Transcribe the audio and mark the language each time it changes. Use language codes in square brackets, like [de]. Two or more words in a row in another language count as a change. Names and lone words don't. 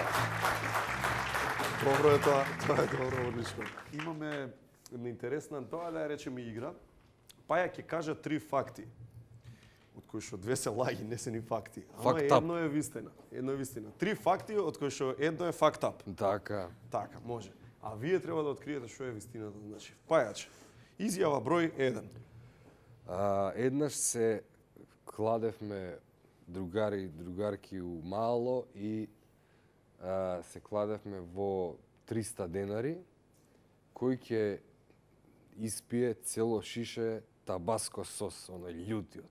[mk] Добро е тоа добро, одлично. Имаме интересна, тоа да ја речеме игра. Пајак ќе кажа 3 факти. од кои што две се лаги, не се ни факти. Ама [en] Fact up. [mk] едно е вистина. Едно е вистина. 3 факти од кои што едно е [en] fact up. [mk] Така. Така, може. А вие треба да откриете што е вистината, значи. Пајач. Изјава број 1. Еднаш се кладевме другарки у мало и се кладевме во 300 денари, кој ќе испие цело шише табаско сос, оној љутиот.